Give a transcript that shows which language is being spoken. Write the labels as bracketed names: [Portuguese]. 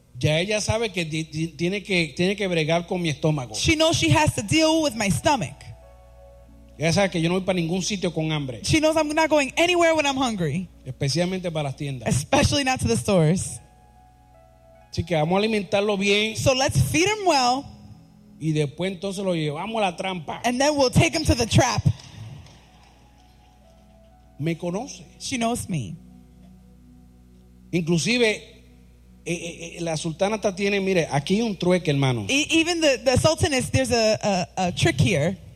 [Spanish] ya ella sabe que tiene que bregar con mi estómago. [English] She knows she has to deal with my stomach. [Spanish] Ella sabe que yo no voy para ningún sitio con hambre. [English] She knows I'm not going anywhere when I'm hungry. [Spanish] Especialmente para las tiendas. [English] Especially not to the stores. [Spanish] Así que vamos a alimentarlo bien. [English] So let's feed him well. [Spanish] Y después entonces lo llevamos a la trampa. [English] And then we'll take him to the trap. [Spanish] Me conoce. [English] She knows me. [Spanish] Inclusive. La sultana está tiene, mire, aquí un trueque, hermano. [English] Even the sultan is, there's a trick here.